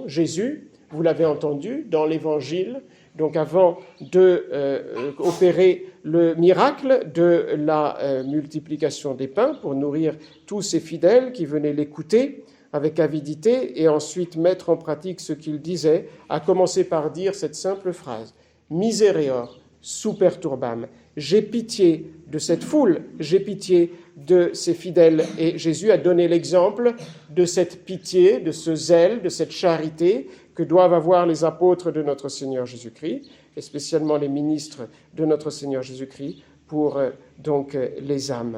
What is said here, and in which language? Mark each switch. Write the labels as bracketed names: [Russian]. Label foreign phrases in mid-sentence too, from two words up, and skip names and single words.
[French] Jésus, vous l'avez entendu dans l'Évangile, avant d'opérer le miracle de la multiplication des pains pour nourrir tous ces fidèles qui venaient l'écouter avec avidité et ensuite mettre en pratique ce qu'il disait, à commencer par dire cette simple phrase « [Latin] Misereor super turbam ». [French] J'ai pitié de cette foule, j'ai pitié de ces fidèles. Et Jésus a donné l'exemple de cette pitié, de ce zèle, de cette charité que doivent avoir les apôtres de notre Seigneur Jésus-Christ, et spécialement les ministres de notre Seigneur Jésus-Christ, pour les âmes.